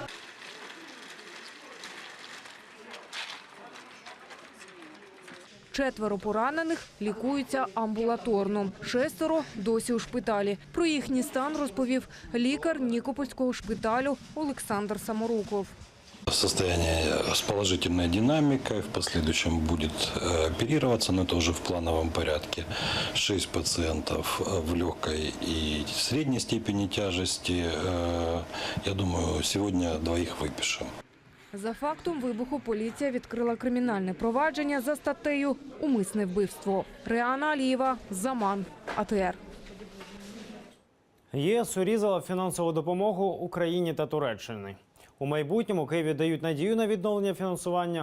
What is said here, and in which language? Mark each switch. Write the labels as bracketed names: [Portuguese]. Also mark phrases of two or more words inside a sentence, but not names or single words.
[Ukrainian] Четверо поранених лікуються амбулаторно. 6 досі у шпиталі. Про їхній стан розповів лікар Нікопольського шпиталю Олександр Саморуков. [Russian] Состояние с положительной динамикой, в последующем будет оперироваться, но это уже в плановом порядке. 6 пациентов в легкой и средней степени тяжести. Я думаю, сегодня 2 выпишем. [Ukrainian] За фактом вибуху поліція відкрила кримінальне провадження за статтею «Умисне вбивство». Реана Алієва, Заман, АТР. ЄС урізала фінансову допомогу Україні та Туреччині. У майбутньому Києві дають надію на відновлення фінансування.